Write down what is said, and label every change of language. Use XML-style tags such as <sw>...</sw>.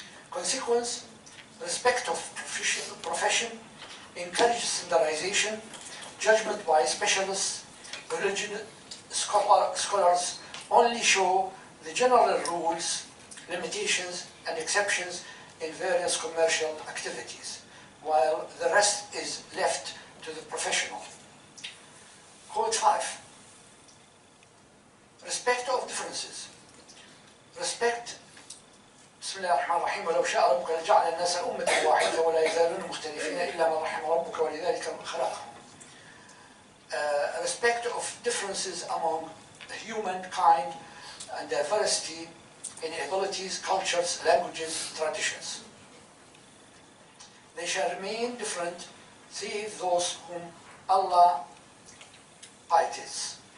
<en>Consequence, respect of profession, encourage standardization, judgment by specialists, religion scholars only show the general rules, limitations, and exceptions in various commercial activities, while the rest is left to the professional. Code 5. Respect of differences. Respect.</en> <ar>بسم الله الرحمن الرحيم ولو شاء ربك لجعل الناس أمة واحدة ولا يزالون مختلفين إلا من رحم ربك ولذلك خلقهم.</ar> <en>Respect of differences among humankind and diversity in abilities, cultures, languages, traditions. They shall remain different, save those whom Allah pities.</en>